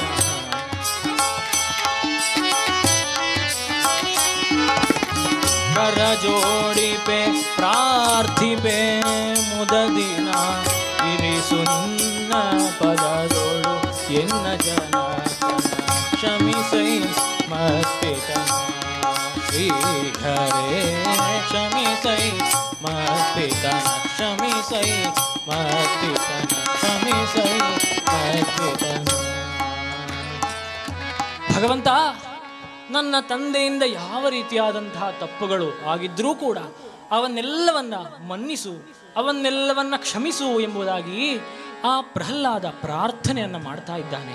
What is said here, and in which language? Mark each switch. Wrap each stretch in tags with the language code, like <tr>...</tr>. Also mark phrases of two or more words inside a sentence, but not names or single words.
<kn>ಕರ ಜೋಡಿಪೆ ಪ್ರಾರ್ಥಿಪೆ ಮುದದಿನ, ಇರಿಸು ನಿನ್ನ ಪದದೊಳು ಎನ್ನ ಜನಕ, ಕ್ಷಮಿಸೈ ಮತ್ಪಿತನ ಶ್ರೀಹರೇ, ಕ್ಷಮಿಸೈ ಮತ್ಪಿತನ, ಕ್ಷಮಿಸೈ ಮತ್ಪಿತನ, ಕ್ಷಮಿಸೈ ಮತ್ಪಿತನ. ಭಗವಂತ, ನನ್ನ ತಂದೆಯಿಂದ ಯಾವ ರೀತಿಯಾದಂತಹ ತಪ್ಪುಗಳು ಆಗಿದ್ರೂ ಕೂಡ ಅವನ್ನೆಲ್ಲವನ್ನ ಮನ್ನಿಸು, ಅವನ್ನೆಲ್ಲವನ್ನ ಕ್ಷಮಿಸು ಎಂಬುದಾಗಿ ಆ ಪ್ರಹ್ಲಾದ ಪ್ರಾರ್ಥನೆಯನ್ನ ಮಾಡ್ತಾ ಇದ್ದಾನೆ.</kn>